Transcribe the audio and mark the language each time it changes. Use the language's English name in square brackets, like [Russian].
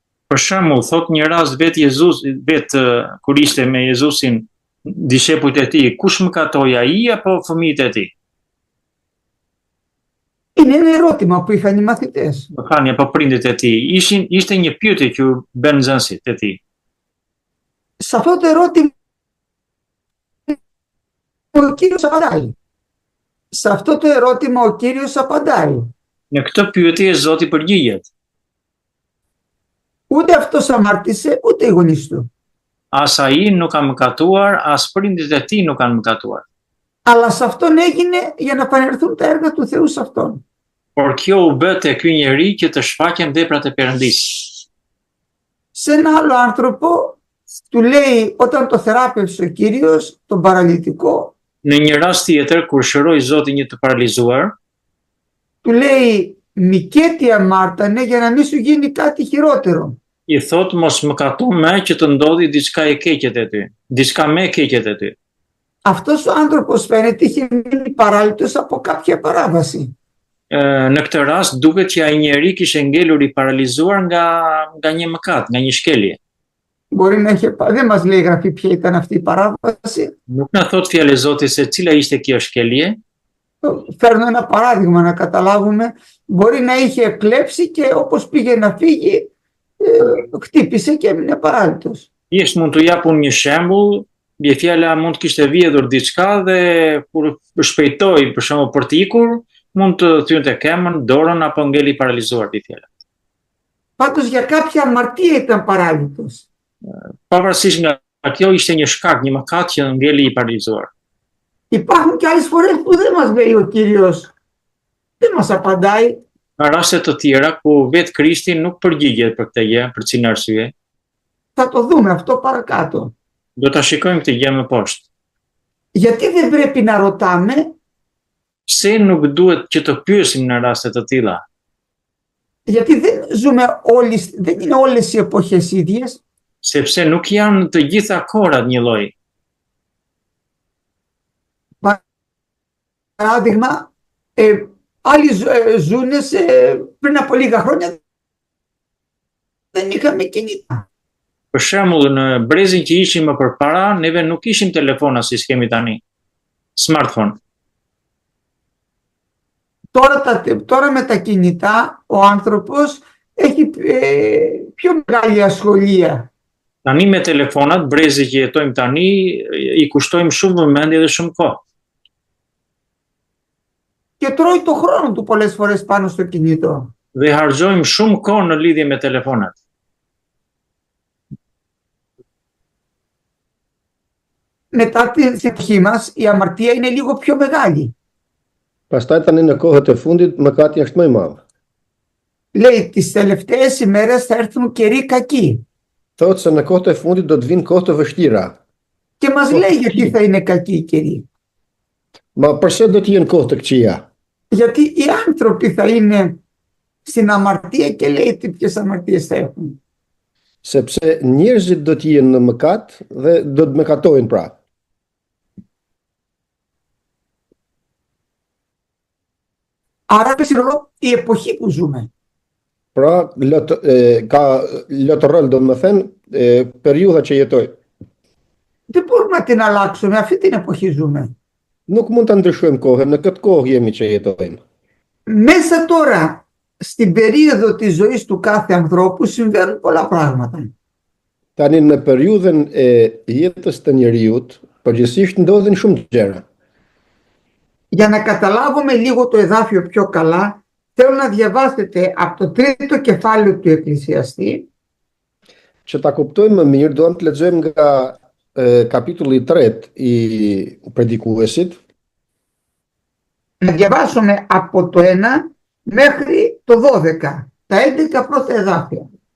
[Albanian] Për shembull, thot një rast kur ishte me Jezusin dishepujt e tij, kush mëkatoi, ai apo fëmijët e tij? [Greek] Είναι ένα ερώτημα που είχαν οι μαθητές. [Albanian] Mëkani apo prindit e tij? Ishte një pyetje që u bën nxënësit e tij. [Greek] Σε αυτό το ερώτημα ο Κύριος απαντάει. Σε αυτό το ερώτημα ο Κύριος απαντάει. [Albanian] Në këtë pyetje Zoti përgjigjet. [Greek] Ούτε αυτός αμάρτησε, ούτε οι γονείς του. [Albanian] As ai nuk ka mëkatuar, as prindit e tij nuk kanë mëkatuar. [Greek] Αλλά σε αυτόν έγινε για να φανερθούν τα έργα του Θεού σε αυτόν. [Albanian] Por kjo u bë te ky njeri që të shfaqen veprat e Perëndisë. [Greek] Σε ένα άλλο άνθρωπο του λέει όταν το θεράπευσε ο Κύριος, τον παραλυτικό, [Albanian] Në një rast tjetër, kur shëroi Zoti një të paralizuar, [Greek] του λέει «Μικέτη αμάρτανε για να μην σου γίνει κάτι χειρότερο». [Albanian] I thot mos mëkatu më që të ndodhi diçka e keqet e ty, diçka më e keqet e ty. [Greek] Αυτός ο άνθρωπος φαίνεται είχε μείνει παράλυτος από κάποια παράβαση. [Albanian] Në këtë rast duket që ai njeri kishte ngelur i paralizuar nga një mëkat, nga një shkelje. [Greek] Μπορεί να είχε, δεν μας λέει η Γραφή ποια ήταν αυτή η παράβαση. [Albanian] Nuk na thot fjalë e Zotit se cila ishte kjo shkelje. [Greek] Φέρνω ένα παράδειγμα να καταλάβουμε. Μπορεί να είχε κλέψει και όπως πήγε να φύγει, χτύπησε και έμεινε παράλυτος. [Albanian] Thjesht mund t'u japun një shembull, bie fjala mund të kishte vjedhur diçka dhe kur shpejtoi për shembull për të ikur, mund të thynte kemën, dorën apo ngeli paralizuar bie fjala. [Greek] Πάντως για κάποια αμαρτία ήταν παράλυτος. [Albanian] Pavarësisht nga kjo ishte një shkak, një mëkat që ngeli i paralizuar. [Greek] Υπάρχουν και άλλες φορές που δεν μας λέει ο Κύριος, δεν μας απαντάει. [Albanian] Ka raste të tjera ku vetë Krishti nuk përgjigjet për këtë gjë, për cilën arsye. [Greek] Θα το δούμε αυτό παρακάτω. [Albanian] Do ta shikojmë këtë gjë më poshtë. [Greek] Γιατί δεν πρέπει να ρωτάμε? [Albanian] Pse nuk duhet që të pyesim në raste të tilla? [Greek] Γιατί δεν είναι όλες οι εποχές ίδιες. [Albanian] Sepse nuk janë të gjitha kohrat një lloj. [Greek] Παράδειγμα, άλλοι ζουν πριν από λίγα χρόνια δεν είχαμε κινητά. [Albanian] Për shembull, në brezin që ishim më përpara, neve nuk ishim telefona si kemi tani. [English] Smartphone. [Greek] Τώρα με τα κινητά ο άνθρωπος έχει πιο μεγάλη ασχολία. [Albanian] Tani me telefonat, brezi që jetojmë tani, i kushtojmë shumë vëmendje dhe shumë kohë. [Greek] Και τρώει το χρόνο του πολλές φορές πάνω στο κινητό. [Albanian] Dhe harxojmë shumë kohë në lidhje me telefonat. [Greek] Μετά την εποχή μας η αμαρτία είναι λίγο πιο μεγάλη. [Albanian] Pastaj tani në kohët e fundit mëkati është më i madh. [Greek] Λέει τις τελευταίες ημέρες θα έρθουν καιροί κακοί. [Albanian] Thotë se në kohët e fundit do të vinë kohë të vështira. [Greek] Και μας λέει γιατί θα είναι κακοί οι καιροί. [Albanian] Ma pse do të jenë kohë të këqija? [Greek] Γιατί οι άνθρωποι θα είναι στην αμαρτία και λέει ποιες αμαρτίες θα έχουν. [Albanian] Sepse njerëzit do të jenë në mëkat dhe do të mëkatojnë pra. [Greek] Άρα παίζει ρόλο η εποχή που ζούμε. [Albanian] Pra, ka lot rol do të thënë periudha që jetoj. [Greek] Δεν μπορούμε να την αλλάξουμε, αυτή την εποχή ζούμε. [Albanian] Nuk mund ta ndryshojmë kohën, në këtë kohë jemi që jetojmë. [Greek] Μέσα τώρα, στην περίοδο της ζωής του κάθε ανθρώπου συμβαίνουν πολλά πράγματα. [Albanian] Tani në periudhën e jetës të njeriut, përgjithsisht ndodhin shumë gjëra. [Greek] Για να καταλάβουμε λίγο το εδάφιο πιο καλά, θέλω να διαβάσετε από το τρίτο κεφάλαιο του Εκκλησιαστή. [Albanian] Që ta kuptojmë më mirë, do të lexojmë nga kapitulli 3 i predikuesit. [Greek] Να διαβάσουμε από το 1 μέχρι το 12, τα 11 πρώτα εδάφια.